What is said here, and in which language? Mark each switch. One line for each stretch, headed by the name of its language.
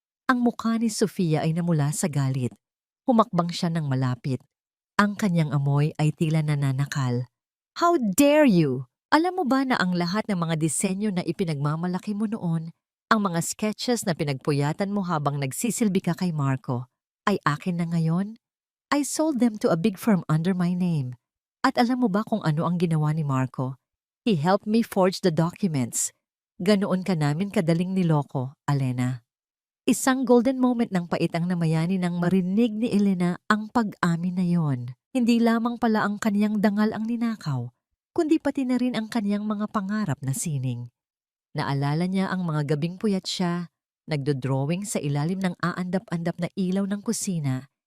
Filipino: Ang mukha ni Sofia ay namula sa galit. Humakbang siya ng malapit. Ang kanyang amoy ay tila nananakal.
English: How dare you!
Filipino: Alam mo ba na ang lahat ng mga disenyo na ipinagmamalaki mo noon, ang mga sketches na pinagpuyatan mo habang nagsisilbi ka kay Marco, ay akin na ngayon.
English: I sold them to a big firm under my name.
Filipino: At alam mo ba kung ano ang ginawa ni Marco?
English: He helped me forge the documents.
Filipino: Ganoon ka namin kadaling niloko, Alena. Isang golden moment ng pait ang namayani nang marinig ni Elena ang pag-amin na yon. Hindi lamang pala ang kaniyang dangal ang ninakaw, kundi pati na rin ang kaniyang mga pangarap na sining. Naalala niya ang mga gabing puyat siya, nagdodrawing sa ilalim ng aandap-andap na ilaw ng kusina.